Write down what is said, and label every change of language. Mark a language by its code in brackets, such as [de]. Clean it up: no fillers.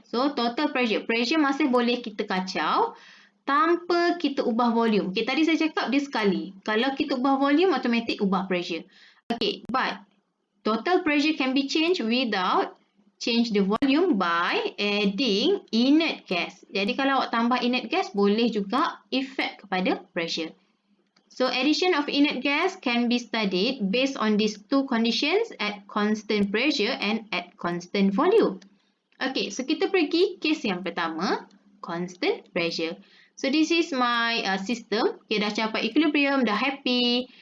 [ms] So, total pressure. Pressure masih boleh kita kacau tanpa kita ubah volume. Okay, tadi saya cakap dia sekali. Kalau kita ubah volume, automatic ubah pressure. [en] Okay, but total pressure can be changed without change the volume by adding inert gas. [ms] Jadi kalau awak tambah inert gas, boleh juga effect kepada pressure. [en] So addition of inert gas can be studied based on these two conditions at constant pressure and at constant volume. [ms] Okay, so kita pergi case yang pertama, constant pressure. [en] So this is my system. Okay, [ms] dah capai equilibrium, dah happy.